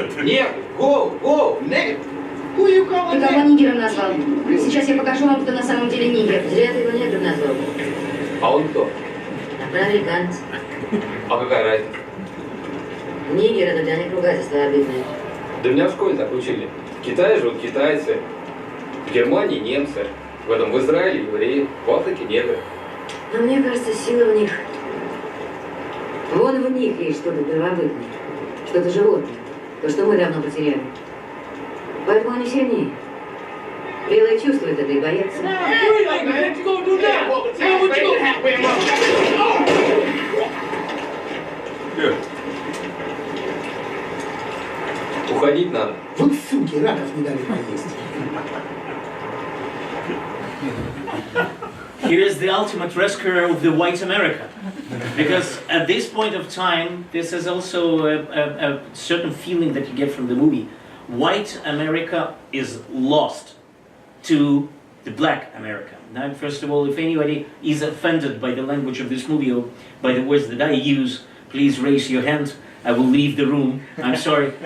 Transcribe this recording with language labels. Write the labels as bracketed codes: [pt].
[ru] Нет, [en] go, nigga. Who you calling [ru] Ты кого [en] that? [ru] нигером назвал? Сейчас я покажу вам, кто на самом деле нигер. Зря ты его негром назвал. А он кто? Афроамериканец. А какая разница? Нигер — это для них ругательство обидное. Да меня в школе так учили. В Китае живут китайцы, в Германии немцы, в Израиле евреи, в Африке негры. Но мне кажется, сила в них. Вон в них есть что-то первобытное, что-то животное, то, что мы давно потеряли. Поэтому они сильнее. Белые чувствуют это и боятся. Уходить надо. Вот суки, раков не дали поесть. [en] Here is the ultimate rescuer of the white America. Because at this point of time, this is also a certain feeling that you get from the movie. White America is lost to the black America. Now, first of all, if anybody is offended by the language of this movie or by the words that I use, please raise your hand I will leave the room. I'm sorry.